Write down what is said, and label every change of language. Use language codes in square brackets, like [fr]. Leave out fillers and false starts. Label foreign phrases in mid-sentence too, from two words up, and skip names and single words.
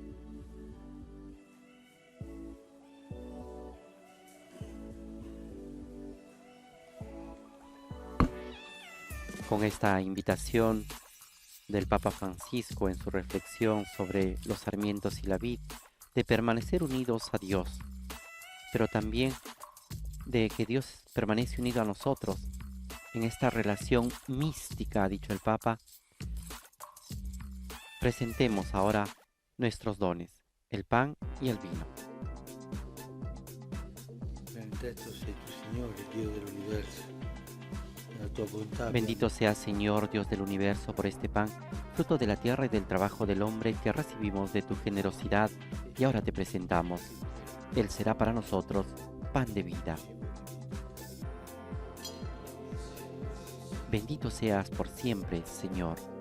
[es] Con esta invitación del Papa Francisco en su reflexión sobre los sarmientos y la vid, de permanecer unidos a Dios, pero también de que Dios permanece unido a nosotros en esta relación mística, ha dicho el Papa, presentemos ahora nuestros dones, el pan y el vino. [it] benedetto sei tu Signore, Dio dell'universo. La tua bontà [es] Bendito sea Señor Dios del universo por este pan, fruto de la tierra y del trabajo del hombre que recibimos de tu generosidad y ahora te presentamos. Él será para nosotros pan de vida. Bendito seas por siempre, Señor.